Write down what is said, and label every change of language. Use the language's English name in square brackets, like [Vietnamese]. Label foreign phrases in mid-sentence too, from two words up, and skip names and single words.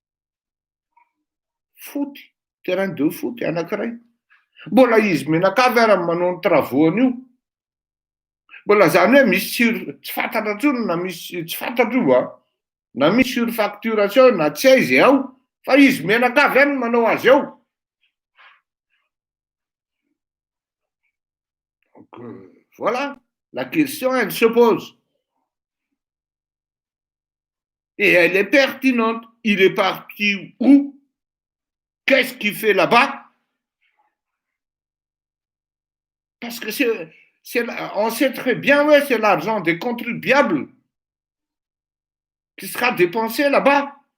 [French] Foot, terrain de foot anankiray. [Malagasy] Mbola izy menakavy ary manao ny travaux an'io. Mbola zany hoe misy tsy fantatra intsony na misy tsy fantatra io na misy surfacturation na tsy aizy ao fa izy menakavy any manao azy ao. [French] Donc voilà, la question elle se pose. Et elle est pertinente. Il est parti où? Qu'est-ce qu'il fait là-bas? Parce que on sait très bien, ouais, c'est l'argent des contribuables qui sera dépensé là-bas.